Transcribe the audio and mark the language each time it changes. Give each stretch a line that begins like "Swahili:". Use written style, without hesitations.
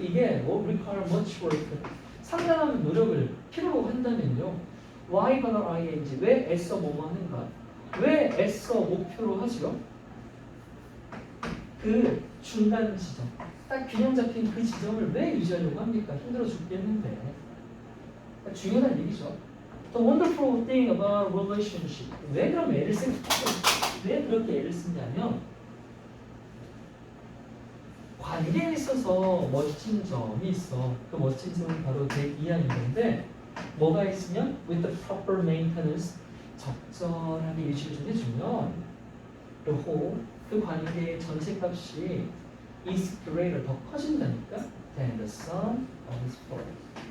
Korean: 이게 require much work 상당한 노력을 필요로 한다면요. why bother ing 왜 애써 뭐뭐 하는가? 왜 애써 목표로 하죠? 그 중간 지점 딱 균형 잡힌 그 지점을 왜 유지하려고 합니까? 힘들어 죽겠는데 그러니까 중요한 얘기죠.
English: The wonderful thing about relationship.
Korean: 왜 그럼 애를 왜 그렇게 애를 쓰냐면 관계에 있어서 멋진 점이 있어. 그 멋진 점은 바로 내 이해하는 건데 뭐가 있으면 with the proper maintenance 적절하게 유지를 좀 해주면 the whole 그 관계의 전체 값이 is greater 더 커진다니까 than the sum of its parts.